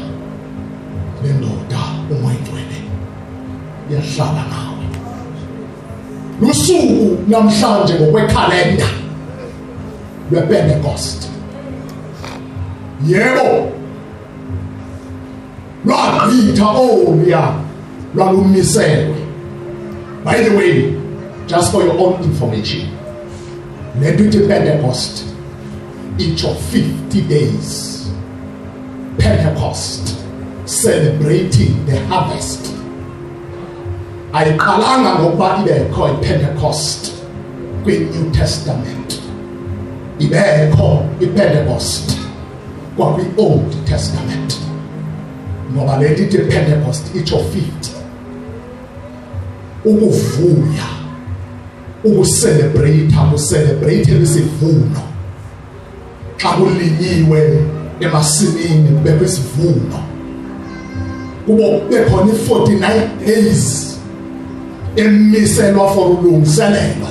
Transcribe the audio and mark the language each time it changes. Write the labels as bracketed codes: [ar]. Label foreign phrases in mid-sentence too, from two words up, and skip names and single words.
[xh] Le ndoda umoya wengcwele iyahlala nawe. Lusuku namhlanje ngokwekhalenda lwePentecost, yebo lwagqitha oluya lwalumiselwe. [en] By the way, just for your own information, [xh] le nto ithi Pentecost [en] each of 50 days. Pentecost, celebrating the harvest. [xh] Ayiqalanga ngokuba ibekho iPentecost kwi-New Testament, ibekho iPentecost kwakwi-Old Testament. Ngoba le nto ithi Pentecost [en] each of 50, [xh] ukuvuya, ukucelebrate isivuno. Xa kulinyiwe emasimini kubekho isivuno, kube khona i-49 days emiselwa for ulungiselelo.